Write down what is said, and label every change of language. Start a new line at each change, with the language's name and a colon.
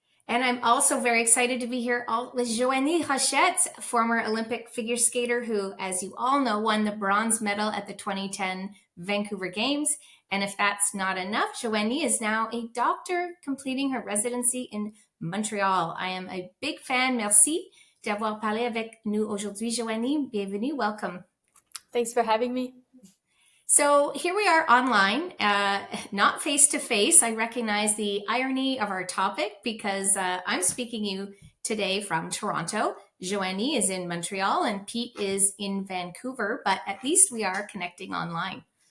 English: And I'm also very excited to be here with Joannie Rochette, former Olympic figure skater who, as you all know, won the bronze medal at the 2010 Vancouver Games. And if that's not enough, Joannie is now a doctor completing her residency in Montreal. I am a big fan.
French: Merci d'avoir parlé avec nous aujourd'hui, Joannie. Bienvenue.
English: Welcome. Thanks for having me. So here we are online, not face-to-face. I recognize the irony of our topic because I'm speaking to you today from Toronto. Joannie is in Montreal and Pete is in Vancouver, but at least we are connecting online.